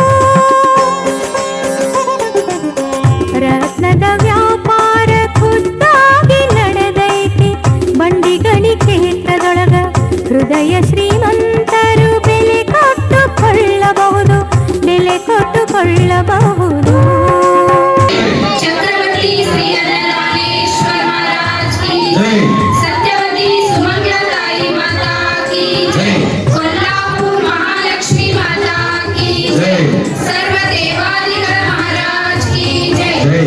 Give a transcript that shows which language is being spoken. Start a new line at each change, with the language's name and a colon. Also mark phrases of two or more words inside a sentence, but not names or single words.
Kannada: ರತ್ನದ ವ್ಯಾಪಾರ ಖುದ್ದಾಗಿ ನಡೆದೈತಿ ಬಂಡಿಗಣಿ ಕ್ಷೇತ್ರದೊಳಗ. ಹೃದಯ ಶ್ರೀಮಂತರು ಬೆಲೆ ಕೊಟ್ಟುಕೊಳ್ಳಬಹುದು, ಬೆಲೆ ಕೊಟ್ಟುಕೊಳ್ಳಬಹುದು.
Hindi: छत्रपति श्री अन्नदानेश्वर महाराज की सत्यवती सुमंगलाताई माता की कोल्हापुर महालक्ष्मी माता की सर्व देवादिगण महाराज की जय.